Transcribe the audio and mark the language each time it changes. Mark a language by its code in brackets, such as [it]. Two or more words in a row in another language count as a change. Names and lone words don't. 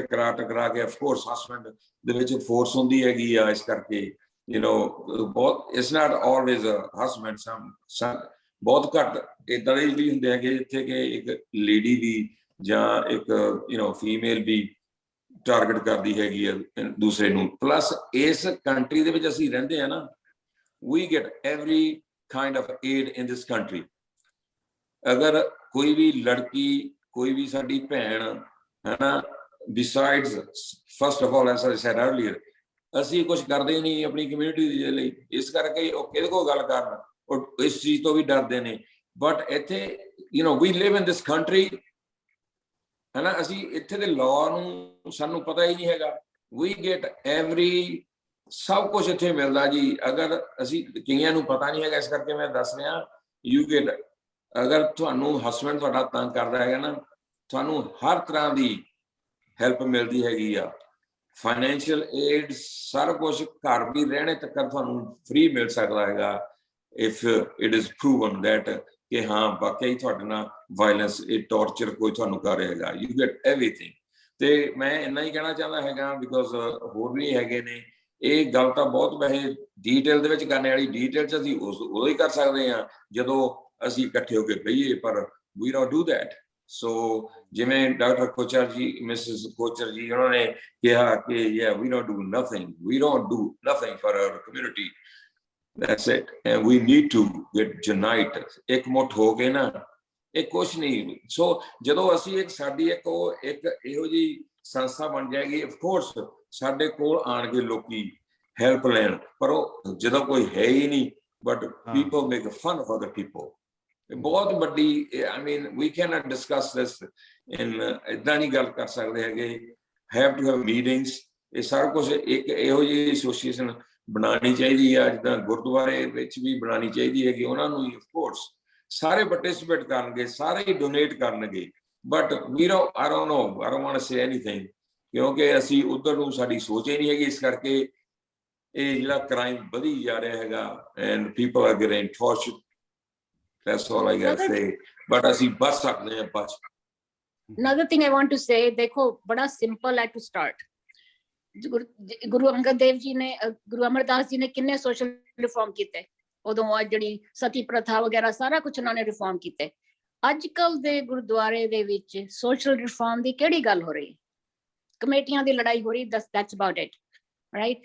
[pa] ਟਕਰਾ ਕੇ ਅਫਕੋਰਸ ਹਸਬੈਂਡ ਦੇ ਵਿੱਚ ਫੋਰਸ ਹੁੰਦੀ ਹੈਗੀ ਆ, ਇਸ ਕਰਕੇ ਬਹੁਤ [en] it's not always husband, [pa] ਬਹੁਤ ਘੱਟ ਏਦਾਂ ਦੇ ਵੀ ਹੁੰਦੇ ਹੈਗੇ ਜਿੱਥੇ ਕਿ ਇੱਕ ਲੇਡੀ ਵੀ ਜਾਂ ਇੱਕ ਫੀਮੇਲ ਵੀ ਟਾਰਗੇਟ ਕਰਦੀ ਹੈਗੀ ਆ ਦੂਸਰੇ ਨੂੰ। ਪਲੱਸ ਇਸ ਕੰਟਰੀ ਦੇ ਵਿੱਚ ਅਸੀਂ ਰਹਿੰਦੇ ਆ ਨਾ, [en] we get every kind of aid in this country। [pa] ਅਗਰ ਕੋਈ ਵੀ ਲੜਕੀ, ਕੋਈ ਵੀ ਸਾਡੀ ਭੈਣ ਹੈ ਨਾ, [en] besides first of all as I said earlier, [pa] ਅਸੀਂ ਕੁਝ ਕਰਦੇ ਹੀ ਨਹੀਂ ਆਪਣੀ ਕਮਿਊਨਿਟੀ ਦੇ ਲਈ। ਇਸ ਕਰਕੇ ਉਹ ਕਿਹਦੇ ਕੋਲ ਗੱਲ ਕਰਨ, ਉਹ ਇਸ ਚੀਜ਼ ਤੋਂ ਵੀ ਡਰਦੇ ਨੇ। [en] ਬਟ ਇੱਥੇ we live in this country, [pa] ਹੈ ਨਾ, ਅਸੀਂ ਇੱਥੇ ਦੇ ਲਾਅ ਨੂੰ ਸਾਨੂੰ ਪਤਾ ਹੀ ਨਹੀਂ ਹੈਗਾ। [en] we get every [pa] ਸਭ ਕੁਝ ਇੱਥੇ ਮਿਲਦਾ ਜੀ। ਅਗਰ ਅਸੀਂ, ਕਈਆਂ ਨੂੰ ਪਤਾ ਨਹੀਂ ਹੈਗਾ, ਇਸ ਕਰਕੇ ਮੈਂ ਦੱਸ ਰਿਹਾ। [en] you get, [pa] ਅਗਰ ਤੁਹਾਨੂੰ ਹਸਬੈਂਡ ਤੁਹਾਡਾ ਤੰਗ ਕਰਦਾ ਹੈਗਾ ਨਾ, ਤੁਹਾਨੂੰ ਹਰ ਤਰ੍ਹਾਂ ਦੀ ਹੈਲਪ ਮਿਲਦੀ ਹੈਗੀ ਆ, [en] financial aid, [pa] ਸਾਰਾ ਕੁਝ। ਘਰ ਵੀ ਰਹਿਣੇ ਤੱਕ ਤੁਹਾਨੂੰ ਫ੍ਰੀ ਮਿਲ ਸਕਦਾ ਹੈਗਾ, [en] if it is proven that [pa] ਕਿ ਹਾਂ ਵਾਕਈ ਤੁਹਾਡੇ ਨਾਲ ਵਾਇਲੈਂਸ, ਇਹ ਟੌਰਚਰ ਕੋਈ ਤੁਹਾਨੂੰ ਕਰ ਰਿਹਾ ਹੈਗਾ। [en] you get everything. [pa] ਤੇ ਮੈਂ ਇੰਨਾ ਹੀ ਕਹਿਣਾ ਚਾਹੁੰਦਾ ਹੈਗਾ, ਬਿਕੋਜ਼ ਹੋਰ ਵੀ ਹੈਗੇ ਨੇ। ਇਹ ਗੱਲ ਤਾਂ ਬਹੁਤ ਵੈਸੇ ਡੀਟੇਲ ਦੇ ਵਿੱਚ ਕਰਨੇ ਵਾਲੀ, ਡੀਟੇਲ 'ਚ ਅਸੀਂ ਉਦੋਂ ਹੀ ਕਰ ਸਕਦੇ ਹਾਂ ਜਦੋਂ ਅਸੀਂ ਇਕੱਠੇ ਹੋ ਕੇ ਬਈਏ, ਪਰ [en] we don't do that. [pa] ਸੋ ਜਿਵੇਂ ਡਾਕਟਰ ਕੋਚਰ ਜੀ, ਮਿਸਿਸ ਕੋਚਰ ਜੀ, ਉਹਨਾਂ ਨੇ ਕਿਹਾ ਕਿ [en] we don't do nothing for our community, that's it, and we need to get unite। [pa] ਇਕਮੁੱਠ ਹੋ ਕੇ ਨਾ, ਇਹ ਕੁਛ ਨਹੀਂ। ਸੋ ਜਦੋਂ ਅਸੀਂ ਸਾਡੀ ਇੱਕ ਇਹੋ ਜਿਹੀ ਸੰਸਥਾ ਬਣ ਜਾਏਗੀ, ਅਫਕੋਰਸ ਸਾਡੇ ਕੋਲ ਆਣਗੇ ਲੋਕੀ ਹੈਲਪ ਲੈਣ, ਪਰ ਉਹ ਜਦੋਂ ਕੋਈ ਹੈ ਹੀ ਨਹੀਂ, [en] but people make fun of other people. [pa] ਬਹੁਤ ਵੱਡੀ, [en] I mean we cannot discuss this in, [pa] ਏਦਾਂ ਨਹੀਂ ਗੱਲ ਕਰ ਸਕਦੇ ਹੈਗੇ। [en] have to have meetings. [pa] ਇਹ ਸਾਰਾ ਕੁਛ ਇੱਕ ਇਹੋ ਜਿਹੀ ਐਸੋਸੀਏਸ਼ਨ ਬਣਾਉਣੀ ਚਾਹੀਦੀ ਆ, ਜਿੱਦਾਂ ਗੁਰਦੁਆਰੇ ਵਿੱਚ ਵੀ ਬਣਾਉਣੀ ਚਾਹੀਦੀ ਹੈਗੀ। ਉਹਨਾਂ ਨੂੰ ਅਫਕੋਰਸ ਸਾਰੇ ਪਾਰਟਿਸਿਪੇਟ ਕਰਨਗੇ, ਸਾਰੇ ਹੀ ਡੋਨੇਟ ਕਰਨਗੇ, ਬਟ [en] I don't want to say anything, [pa] ਕਿਉਂਕਿ ਅਸੀਂ ਉੱਧਰ ਨੂੰ ਸਾਡੀ ਸੋਚ ਹੀ ਨਹੀਂ ਹੈਗੀ। ਇਸ ਕਰਕੇ ਇਹ ਜਿਹੜਾ ਕ੍ਰਾਈਮ ਵਧੀ ਜਾ ਰਿਹਾ ਹੈਗਾ, [en] and people are getting tortured, that's all I gotta say। [pa] but ਅਸੀਂ ਬਚ ਸਕਦੇ ਹਾਂ, ਬਚ। [en] Another thing I want to say, [hi] देखो बड़ा simple है [en] to start। [pa] ਗੁਰੂ ਅੰਗਦ ਦੇਵ ਜੀ ਨੇ, ਗੁਰੂ ਅਮਰਦਾਸ ਜੀ ਨੇ ਕਿੰਨੇ [en] social reform [pa] ਕੀਤੇ ਉਦੋਂ। ਆ ਜਿਹੜੀ ਸਤੀ ਪ੍ਰਥਾ ਵਗੈਰਾ ਸਾਰਾ ਕੁਝ ਉਹਨਾਂ ਨੇ ਰਿਫਾਰਮ ਕੀਤੇ। ਅੱਜ ਕੱਲ ਦੇ ਗੁਰਦੁਆਰੇ ਦੇ ਵਿੱਚ [en] social reform [pa] ਦੀ ਕਿਹੜੀ ਗੱਲ ਹੋ ਰਹੀ? ਕਮੇਟੀਆਂ ਦੀ ਲੜਾਈ ਹੋ ਰਹੀ। [en] that's about it, right?